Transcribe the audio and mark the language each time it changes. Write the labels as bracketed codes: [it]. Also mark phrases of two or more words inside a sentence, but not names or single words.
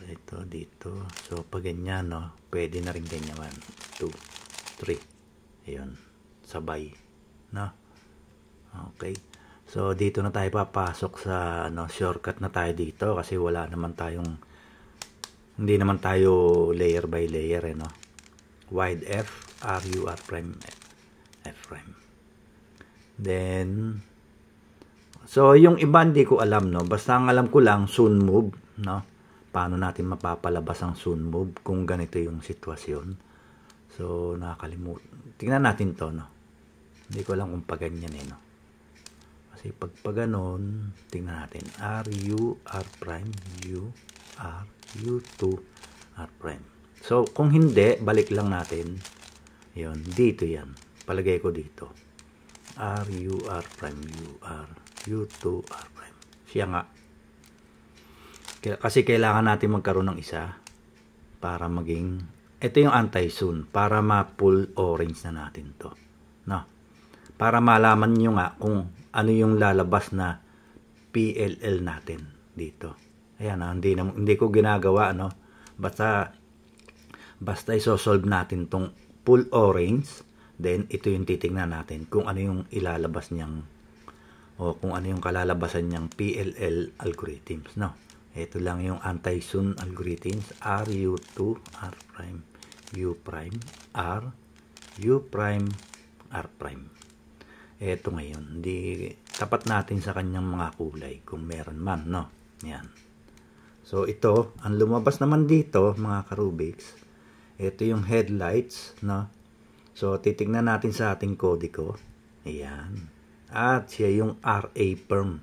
[tl] Ito dito. So, pag ganyan, no? Pwede na rin ganyan. 1, 2, 3. Ayan. Sabay. No? Okay. So, dito na tayo papasok sa shortcut na tayo dito kasi wala naman tayong hindi naman tayo [en] layer by layer, [tl] no? [en] Wide F, R, U, R prime, F prime. [tl] Then, so yung iba hindi ko alam, no? Basta ang alam ko lang, [en] soon move, [tl] no? Paano natin mapapalabas ang [en] soon move [tl] kung ganito yung sitwasyon. So, nakakalimutan. Tingnan natin to, no? Hindi ko alam kung paganyan, no? Kasi pag ganon, tingnan natin. [en] R, U, R prime, U, R, U2, R prime. [tl] So, kung hindi, balik lang natin. Yun, dito yan. Palagay ko dito. [en] R, U, R prime, U, R, U2, R prime. [tl] Siya nga. Kasi kailangan natin magkaroon ng isa para maging, ito yung anti-soon, para ma-pull orange na natin to. No? Para malaman nyo nga kung ano yung lalabas na PLL natin dito. Ayan, hindi ko ginagawa, no? Basta isosolve natin tong [en] full orange, [tl] then ito yung titingnan natin kung ano yung ilalabas niyang o kung ano yung kalalabasan niyang [en] PLL algorithms, [tl] no? Ito lang yung [en] anti-soon algorithms, R, U2, R prime, U prime, R, U prime, R prime. [tl] Ito ngayon, tapat natin sa kanyang mga kulay kung meron man, no? Yan. So, ito, ang lumabas naman dito, mga ka-Rubiks, ito yung headlights, no? So, titignan natin sa ating kodiko. Ayan. At siya yung [en] RA perm.